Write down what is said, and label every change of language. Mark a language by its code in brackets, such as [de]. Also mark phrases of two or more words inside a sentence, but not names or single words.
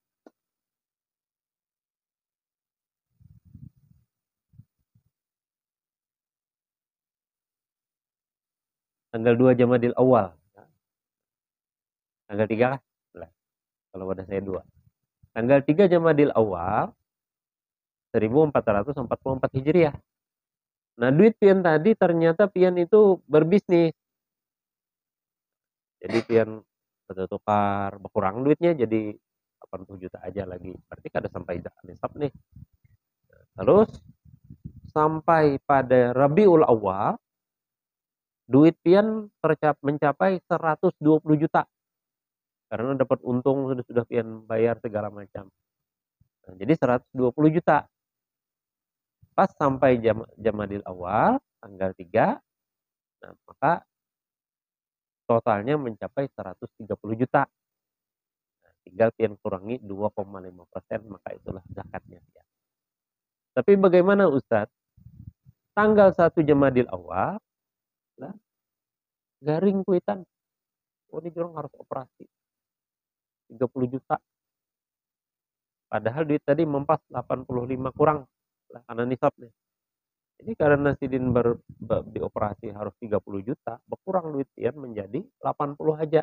[bjn] Tanggal 2 Jamadil Awal. Tanggal 3 kah? Lah, kalau pada saya 2. Tanggal 3 Jamadil Awal 1444 Hijriah. Nah, duit pian tadi ternyata pian itu berbisnis. Jadi pian bertukar, berkurang duitnya jadi 80 juta aja lagi. Berarti kada sampai nisab nih. Terus sampai pada Rabiul Awal duit pian mencapai 120 juta. Karena dapat untung sudah pian bayar segala macam. Nah, jadi 120 juta. Pas sampai Jamadil Awal tanggal 3, nah maka totalnya mencapai 130 juta. Nah, tinggal pian kurangi 2,5%, maka itulah zakatnya. Tapi bagaimana Ustadz? Tanggal 1 Jamadil Awal, nah, garing kuitan. Oh, ini orang harus operasi. 30 juta. Padahal duit tadi mempas 85 kurang lah karena nisabnya. Jadi karena Sidin dioperasi harus 30 juta, berkurang duit pian menjadi 80 aja.